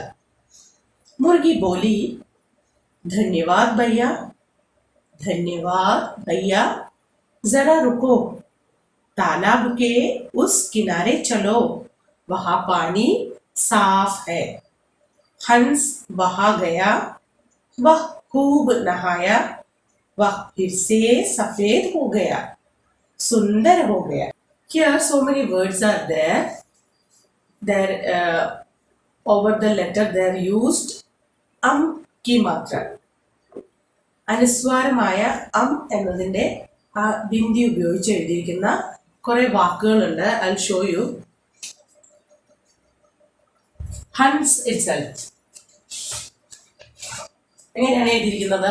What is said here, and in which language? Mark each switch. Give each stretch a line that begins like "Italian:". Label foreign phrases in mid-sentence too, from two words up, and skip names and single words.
Hindi: मुर्गी बोली, धन्यवाद भैया, धन्यवाद भैया, जरा रुको, तालाब के उस किनारे चलो, वहाँ पानी साफ है. हंस वहाँ गया. वह खूब नहाया. वह फिर से सफेद हो गया, सुंदर हो गया.
English: Here so many words are there. Over the letter they are used
Hindi: की मात्रा.
Malayalam: അനുസ്വാരമായ എന്നതിൻ്റെ ആ ബിന്ദി ഉപയോഗിച്ച് എഴുതിയിരിക്കുന്ന കുറെ വാക്കുകളുണ്ട്.
English: I will show you.
Malayalam: ഹൻസ് ഇറ്റ്സെൽഫ് എങ്ങനെയാണ് എഴുതിയിരിക്കുന്നത്?